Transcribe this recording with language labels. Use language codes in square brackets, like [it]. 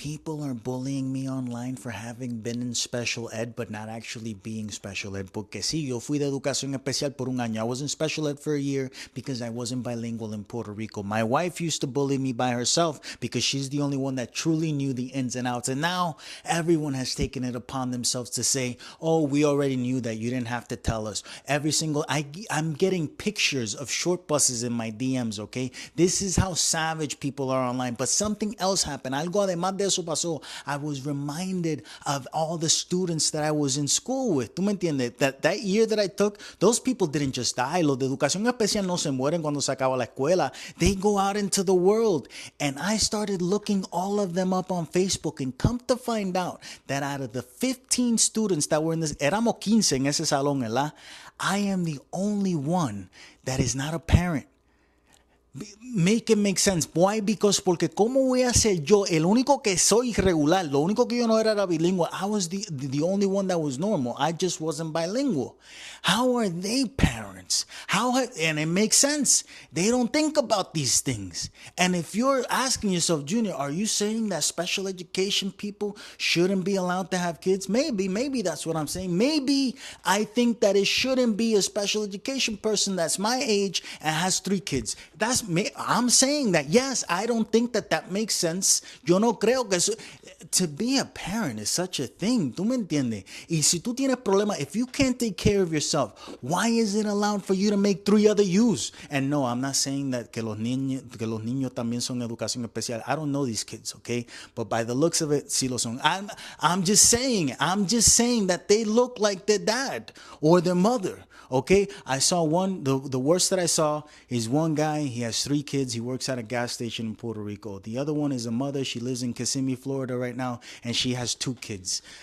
[en] People are bullying me online for having been in special ed, but not actually being special ed. [es] Porque sí, yo fui de educación especial por un año. [en] I was in special ed for a year because I wasn't bilingual in Puerto Rico. My wife used to bully me by herself because she's the only one that truly knew the ins and outs. And now everyone has taken it upon themselves to say, oh, we already knew that. You didn't have to tell us. I'm getting pictures of short buses in my DMs, okay? This is how savage people are online. But something else happened. [es] Algo además de eso pasó. [en] I was reminded of all the students that I was in school with. [es] ¿Tú me entiendes? [en] That year that I took, those people didn't just die. [es] Los de educación especial no se mueren cuando se acaba la escuela. [en] They go out into the world. And I started looking all of them up on Facebook, and come to find out that out of the 15 students that were in this, [es] éramos 15 en ese salón, ¿verdad? [en] I am the only one that is not a parent. Make it make sense. Why? Because [es] porque cómo voy a ser yo el único que soy irregular, lo único que yo no era bilingüe. [en] I was the only one that was normal. I just wasn't bilingual. How are they parents? And it makes sense. They don't think about these things. And if you're asking yourself, Junior, are you saying that special education people shouldn't be allowed to have kids? Maybe that's what I'm saying. Maybe I think that it shouldn't be a special education person that's my age and has 3 kids. That's me. I'm saying that, yes, I don't think that makes sense. [es] Yo no creo que eso, [en] to be a parent is such a thing. [es] ¿Tú me entiendes? Y si tú tienes problemas, [en] if you can't take care of yourself, why is it allowed for you to make 3 other yous? And no, I'm not saying that [es] que los niños también son educación especial. [en] I don't know these kids, okay? But by the looks of it, [es] sí lo son. [en] I'm just saying that they look like their dad or their mother. Okay, I saw one, the worst that I saw is one guy, he has 3 kids, he works at a gas station in Puerto Rico. The other one is a mother, she lives in Kissimmee, Florida right now, and she has 2 kids.